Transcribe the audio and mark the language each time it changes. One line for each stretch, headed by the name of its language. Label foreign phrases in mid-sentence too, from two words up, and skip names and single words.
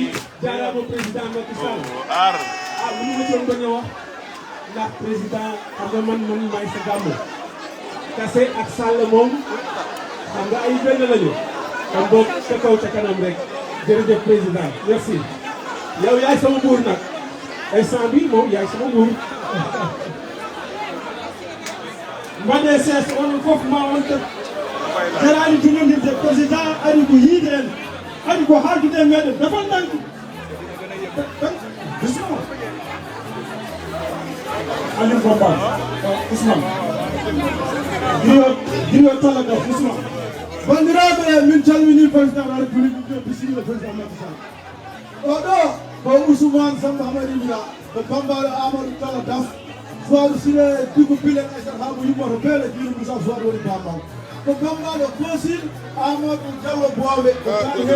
Wolof: jaaraama président Macky Sall lu ñu doon bañ a wax ndax président xam nga man maay sa gàmmu Kassé ak Sall moom xam nga ay benn lañu kon boog ca kaw ca kanam rek jërëjëf président merci yow yaay sama buur nag instant bi moom yaay sama buur
Fula: mbaɗe ses onon fof ma on tek jarani jumodirde président ari ko yiide en ari ko haaldude meɗen defal danki bismillah Aliou Bamba Ousmane dino tolla ɗo Ousmane bandiraɓe min calmini
French: président de la république
Fula: ɗo bisimilla président Macky Sall oɗo ko Ousmane Samba Hamadi Mira ko bambaɗo Amadou Talla Das Suwaɗo Sile Diko Bilen Aissata Hamo yimmoto beele jiru Moussa Suwaɗo woni bambaɗo ko bambaɗo Kosil Amadou Diallo Bowe ko tawi heewi